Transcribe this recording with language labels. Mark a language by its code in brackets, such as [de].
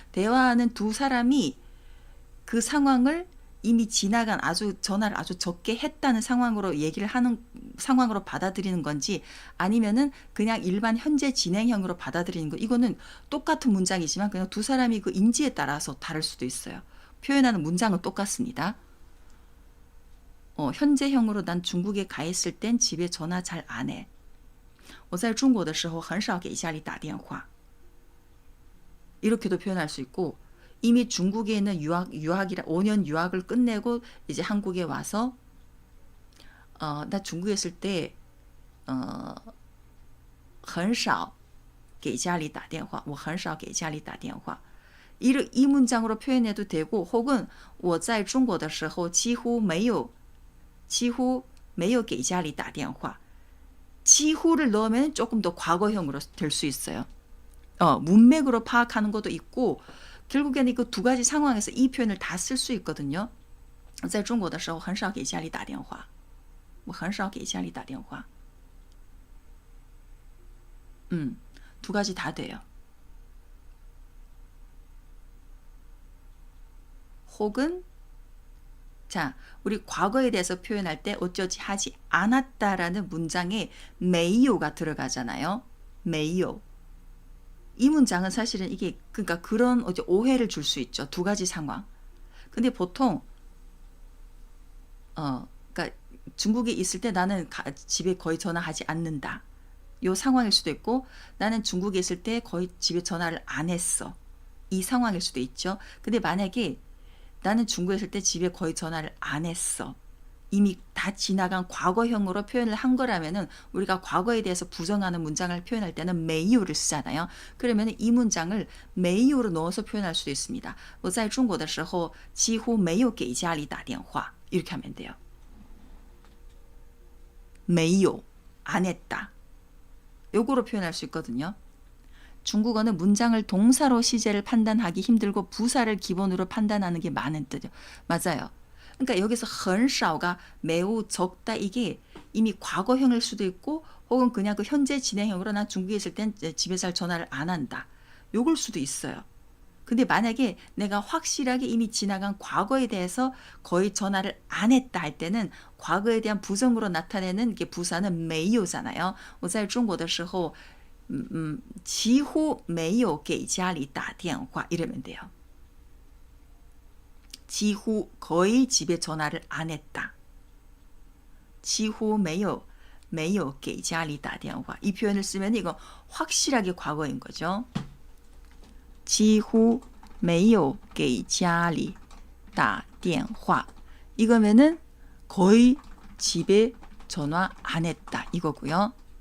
[ko] 대화하는 두 사람이 그 상황을 이미 지나간 전화를 아주 적게 했다는 상황으로 얘기를 하는 상황으로 받아들이는 건지 아니면은 그냥 일반 현재 진행형으로 받아들이는 거. 이거는 똑같은 문장이지만 그냥 두 사람이 그 인지에 따라서 다를 수도 있어요. 표현하는 문장은 똑같습니다. 현재형으로 난 중국에 가 있을 땐 집에 전화 잘 안 해. [zh] 我在中国的时候很少给家里打电话. [ko] 이렇게도 표현할 수 있고 이미 중국에 있는 유학이라 5년 유학을 끝내고 이제 한국에 와서 나 중국에 있을 때 [zh] 很少给家里打电话我很少给家里打电话 [ko] 이 문장으로 표현해도 되고 혹은 [zh] 我在中国的时候几乎没有给家里打电话 [ko] 지후를 넣으면 조금 더 과거형으로 될 수 있어요. 문맥으로 파악하는 것도 있고 결국에는 그 두 가지 상황에서 이 표현을 다 쓸 수 있거든요. [zh] 在中国的时候很少给家里打电话我很少给家里打电话 [ko] 두 가지 다 돼요. 혹은 자, 우리 과거에 대해서 표현할 때 어쩌지 하지 않았다라는 문장에 没有가 들어가잖아요. [zh] 没有. [ko] 이 문장은 사실은 이게 그러니까 그런 오해를 줄 수 있죠. 두 가지 상황. 근데 보통 그러니까 중국에 있을 때 나는 집에 거의 전화하지 않는다. 요 상황일 수도 있고 나는 중국에 있을 때 거의 집에 전화를 안 했어. 이 상황일 수도 있죠. 근데 만약에 나는 중국에 있을 때 집에 거의 전화를 안 했어. 이미 다 지나간 과거형으로 표현을 한 거라면은 우리가 과거에 대해서 부정하는 문장을 표현할 때는 没有를 쓰잖아요. 그러면 이 문장을 没有로 넣어서 표현할 수도 있습니다. [zh] 我在中国的时候几乎没有给家里打电话 [ko] 이렇게 하면 돼요. 没有 안 했다. 요거로 표현할 수 있거든요. 중국어는 문장을 동사로 시제를 판단하기 힘들고 부사를 기본으로 판단하는 게 많은 뜻이요. 맞아요. 그러니까 여기서 很少가 매우 적다 이게 이미 과거형일 수도 있고 혹은 그냥 그 현재 진행형으로 난 중국에 있을 땐 집에 잘 전화를 안 한다. 요걸 수도 있어요. 근데 만약에 내가 확실하게 이미 지나간 과거에 대해서 거의 전화를 안 했다 할 때는 과거에 대한 부정으로 나타내는 게 부사는 没有잖아요. [zh] 我在中国的时候几乎没有给家里打电话 [ko] 이러면 돼요. 几乎 거의 집에 전화를 안 했다. [zh] 几乎没有给家里打电话 [ko] 이 표현을 쓰면 이거 확실하게 과거인 거죠. [zh] 几乎没有给家里打电话 [ko] 이거면은 거의 집에 전화 안 했다 이거고요.